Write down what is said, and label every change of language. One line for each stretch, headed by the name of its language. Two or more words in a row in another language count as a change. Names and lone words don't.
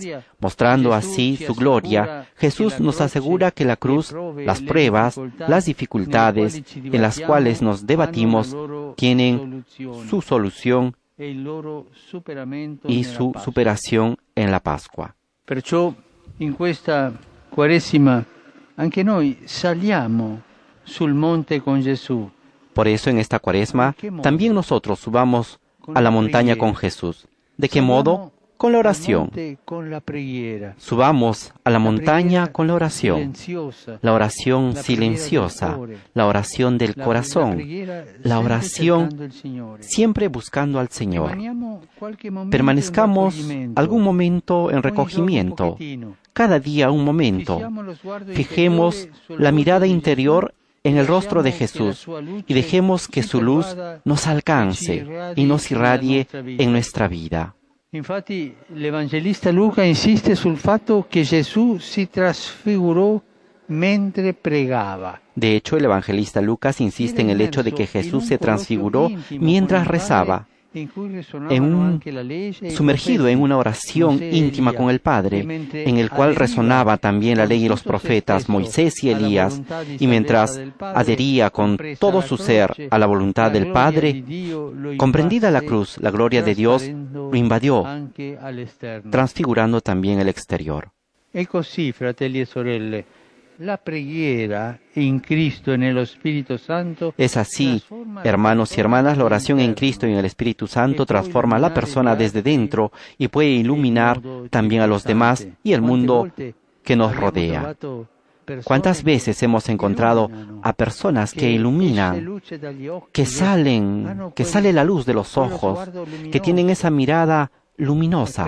Spanish: Mostrando así su gloria, Jesús nos asegura que la cruz, las pruebas, las dificultades en las cuales nos debatimos tienen su solución y su superación en la Pascua.
Italian: Perciò in questa Quaresima anche noi saliamo sul monte con Gesù.
Spanish: Por eso en esta Cuaresma también nosotros subamos a la montaña con Jesús. ¿De qué modo? Con la oración. Subamos a la montaña con la oración silenciosa, la oración del corazón, la oración siempre buscando al Señor. Permanezcamos algún momento en recogimiento, cada día un momento. Fijemos la mirada interior en el rostro de Jesús y dejemos que su luz nos alcance y nos irradie en nuestra vida.
Italian: Infatti l'Evangelista Luca insiste sul fatto che Gesù si trasfigurò mentre pregava.
Spanish: De hecho, el evangelista Lucas insiste en el hecho de que Jesús se transfiguró mientras rezaba, sumergido en una oración íntima con el Padre, en el cual resonaba también la ley y los profetas, Moisés y Elías, y mientras adhería con todo su ser a la voluntad del Padre, comprendida la cruz, la gloria de Dios lo invadió, transfigurando también el exterior.
Italian: E così, fratelli e sorelle, la preghiera in Cristo e nello Spirito Santo.
Spanish: Es así, hermanos y hermanas, la oración en Cristo y en el Espíritu Santo transforma a la persona desde dentro y puede iluminar también a los demás y el mundo que nos rodea. ¿Cuántas veces hemos encontrado a personas que iluminan, que sale la luz de los ojos, que tienen esa mirada luminosa?